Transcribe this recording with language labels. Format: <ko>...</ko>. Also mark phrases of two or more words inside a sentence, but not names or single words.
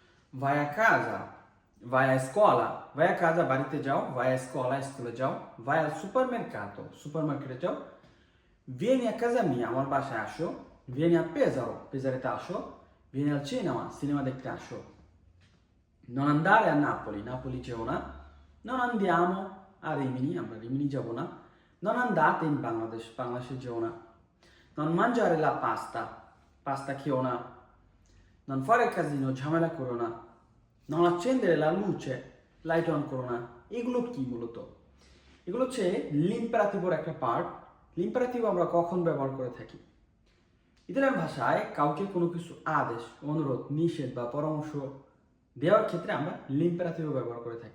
<it>vai a casa, vai a scuola, vai a casa</it> <bn>বাড়িতে যাও,</bn> <it>vai a scuola</it> <bn>স্কুলে যাও,</bn> <it>vai al supermercato,</it> <bn>সুপারমার্কেটে যাও,</bn> <it>vieni a casa mia</it> <bn>আমার বাসায় আসো,</bn> <it>vieni a Pesaro,</it> <bn>পেজারেতে আসো,</bn> <it>vieni al cinema,</it> <bn>সিনেমা দেখতে আসো,</bn> <it>non andare a Napoli, Napoli</it> <bn>যেও না,</bn> <it>non andiamo a Rimini,</it> <bn>আমরা রিমিনি যাব না,</bn> <it>non andate in Bangladesh,</it> <bn>বাংলাদেশে যেও না,</bn> <it>non mangiare la pasta, pasta</it> <bn>খেও না,</bn> <it>non fare casino,</it> <bn>ঝামেলা করো না,</bn> <it>non accendere la luce,</it> <bn>লাইট অন করো না। এগুলো কি মূলত? এগুলো হচ্ছে লিম্পারাতিভর একটা পার্ট। লিম্পারাতিভ আমরা কখন ব্যবহার করে থাকি? ইতালিয়ান ভাষায় কাউকে কোনো কিছু আদেশ, অনুরোধ, নিষেধ বা পরামর্শ দেওয়ার ক্ষেত্রে আমরা লিম্পারাতিভ ব্যবহার করে থাকি।</bn>